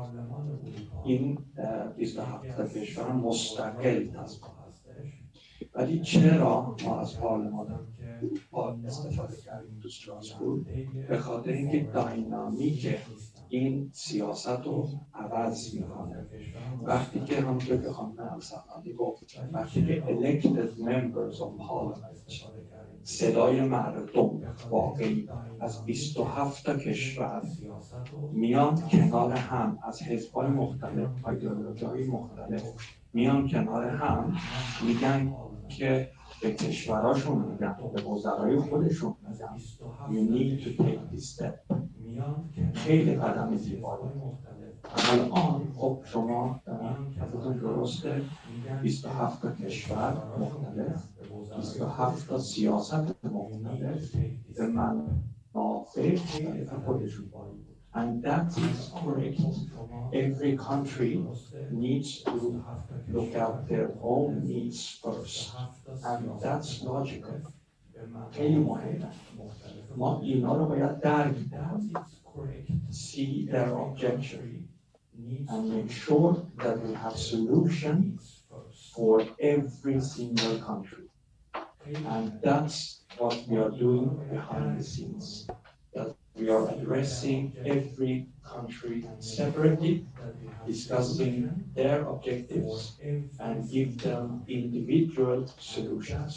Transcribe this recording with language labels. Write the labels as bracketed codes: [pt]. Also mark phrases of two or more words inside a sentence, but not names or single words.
[fa] این 27 کشور مستقل تصمیم هستش. ولی چرا ما از پارلمان اروپا استفاده کردیم تو استراسبورگ؟ به خاطر اینکه داینامیک این سیاست رو عوض میکنه. وقتی که همونطور که خانم صراحتا گفت، وقتی که [en] elected members of parliament، [fa] صدای مردم واقعی از 27 تا کشور میان کنار هم، از حزب‌های مختلف، ایدئولوژی‌های مختلف میان کنار هم، میگن که به کشوراشون میگن، به وزرای خودشون میگن [en] you need to take this step. [fa] خیلی قدم زیبایی. الان خب شما ازتون درسته 27 تا کشور مختلف، 27 تا سیاست مختلف به منافع خودشون. [en] And that is correct. Every country needs to look at their own needs first. And that's logical. [fa] خیلی مهمه. ما اینا رو باید درک کنیم. [en] See their objection and make sure that we have solutions for every single country. And that's what we are doing behind the scenes. That we are addressing every country separately, discussing their objectives and give them individual solutions.